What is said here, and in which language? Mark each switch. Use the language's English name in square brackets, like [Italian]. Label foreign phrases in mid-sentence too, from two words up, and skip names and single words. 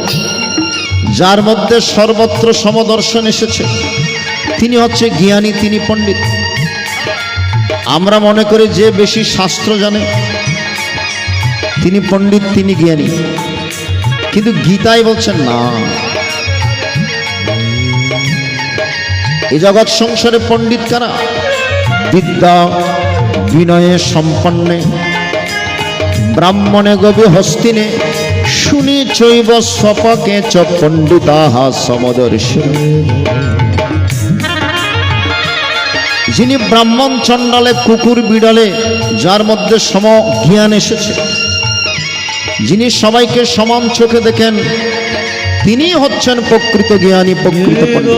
[Bangla] যার মধ্যে সর্বত্র সমদর্শন এসেছে তিনি হচ্ছে জ্ঞানী, তিনি পণ্ডিত। আমরা মনে করি যে বেশি শাস্ত্র জানে তিনি পণ্ডিত, তিনি জ্ঞানী, কিন্তু গীতায় বলছেন না। এই জগৎ সংসারে পণ্ডিত কারা? [Sanskrit] বিদ্যা বিনয়ে সম্পন্নে ব্রাহ্মণে গবি হস্তিনে শুনি চৈব স্বপকে চ পণ্ডিতাঃ সমদর্শিন। [Bangla] যিনি ব্রাহ্মণ চণ্ডালে কুকুর বিড়ালে যার মধ্যে সম জ্ঞান এসেছে, যিনি সবাইকে সমান চোখে দেখেন, তিনি হচ্ছেন প্রকৃত জ্ঞানী, প্রকৃত পণ্ডিত।